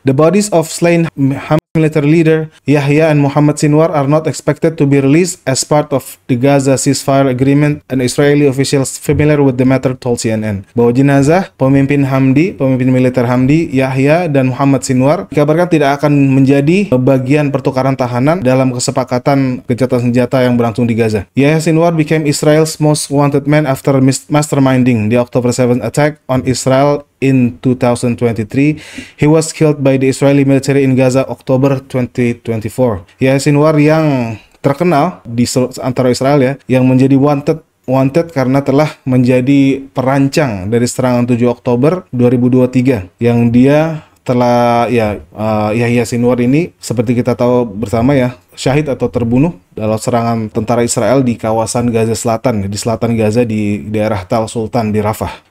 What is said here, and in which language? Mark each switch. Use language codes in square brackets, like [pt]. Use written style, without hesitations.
[en] The bodies of slain Hamas military leader Yahya and Muhammad Sinwar are not expected to be released as part of the Gaza ceasefire agreement, and Israeli officials familiar with the matter told CNN. [id] Bahwa jenazah pemimpin militer Hamdi, Yahya dan Muhammad Sinwar dikabarkan tidak akan menjadi bagian pertukaran tahanan dalam kesepakatan gencatan senjata yang berlangsung di Gaza. [en] Yahya Sinwar became Israel's most wanted man after masterminding the October 7 attack on Israel in 2023. He was killed by the Israeli military in Gaza Oktober 2024. [id] Yahya Sinwar yang terkenal di antara Israel ya, yang menjadi wanted karena telah menjadi perancang dari serangan 7 Oktober 2023 yang dia telah Yahya Sinwar ini seperti kita tahu bersama ya, syahid atau terbunuh dalam serangan tentara Israel di kawasan Gaza Selatan, di selatan Gaza di daerah Tal Sultan di Rafah.